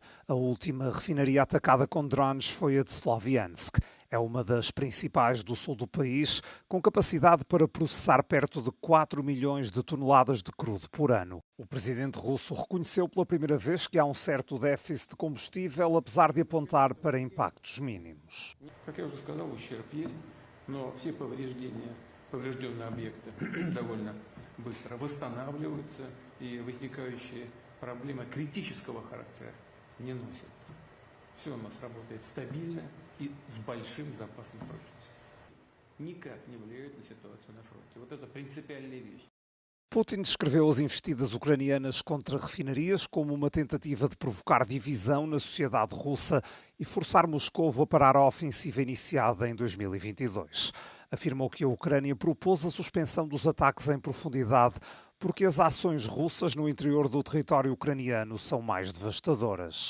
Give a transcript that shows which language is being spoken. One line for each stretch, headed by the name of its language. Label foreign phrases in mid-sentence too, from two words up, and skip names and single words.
Portuguese: A última refinaria atacada com drones foi a de Sloviansk. É uma das principais do sul do país, com capacidade para processar perto de 4 milhões de toneladas de crudo por ano. O presidente russo reconheceu pela primeira vez que há um certo déficit de combustível, apesar de apontar para impactos mínimos.
Russian: Как я уже сказал, ущерб есть, но все поврежденные объекты довольно быстро восстанавливаются, и возникающие проблемы критического характера не носят. Все у нас работает стабильно и с большим запасом прочности. Никак не влияет на ситуацию на фронте. Вот это принципиальная вещь.
Portuguese: Putin descreveu as investidas ucranianas contra refinarias como uma tentativa de provocar divisão na sociedade russa e forçar Moscou a parar a ofensiva iniciada em 2022. Afirmou que a Ucrânia propôs a suspensão dos ataques em profundidade porque as ações russas no interior do território ucraniano são mais devastadoras.